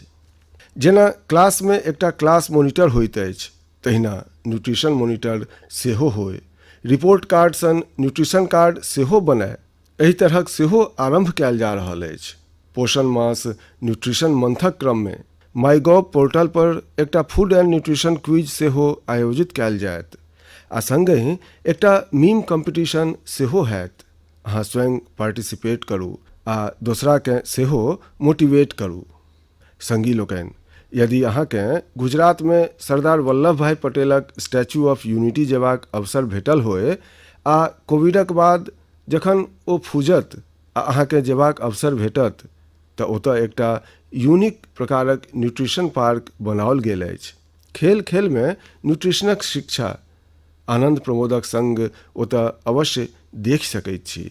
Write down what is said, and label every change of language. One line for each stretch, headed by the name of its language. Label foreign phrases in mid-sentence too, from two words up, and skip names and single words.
Maithili: जेना क्लासमे एकटा
English: class monitor
Maithili: होइत अछि, तहिना
English: nutrition monitor
Maithili: सेहो होय।
English: report card
Maithili: सन
English: nutrition card
Maithili: सेहो बनय, एहि तरहक सेहो आरंभ कयल जा रहल अछि। पोषण मास
English: nutrition month
Maithili: क्रममे माईगॉव पोर्टल पर एकटा
English: food and nutrition quiz
Maithili: सेहो आयोजित कयल जायत आ संगहि एकटा
English: meme competition
Maithili: सेहो हैत। अहाँ स्वयं पार्टिसिपेट करू आ दोसराकेँ सेहो मोटिवेट करू। संगी लोकनि, यदि अहाँकेँ गुजरातमे सरदार वल्लभ भाई पटेलक स्टैच्यू ऑफ यूनिटी जेबाक अवसर भेटल होय आ कोविडक बाद जखन ओ फूजत आ अहाँकेँ जेबाक अवसर भेटत तऽ ओतऽ एकटा यूनिक प्रकारक
English: nutrition park
Maithili: बनाओल गेल अछि। खेल खेलमे न्यूट्रिशनक शिक्षा आनन्द प्रमोदक संग ओतऽ अवश्य देख सकैत छी।